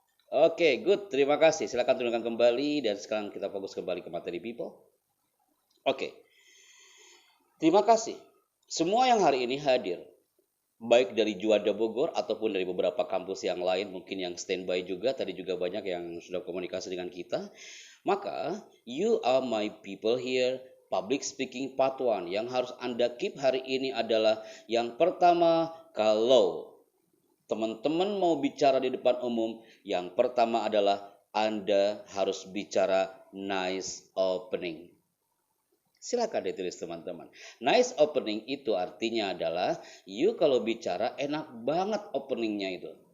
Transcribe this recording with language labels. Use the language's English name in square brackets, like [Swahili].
[Indonesian] Oke, good. Terima kasih. Silakan turunkan kembali dan sekarang kita fokus kembali ke materi people. Oke. Terima kasih. Semua yang hari ini hadir, baik dari Juanda Bogor ataupun dari beberapa kampus yang lain, mungkin yang standby juga, tadi juga banyak yang sudah komunikasi dengan kita. [English] Maka, you are my people here, public speaking part 1. [Indonesian] Yang harus Anda keep hari ini adalah yang pertama, kalau teman-teman mau bicara di depan umum, yang pertama adalah Anda harus bicara nice opening. Silakan ditulis teman-teman. Nice opening itu artinya adalah you kalau bicara enak banget openingnya itu.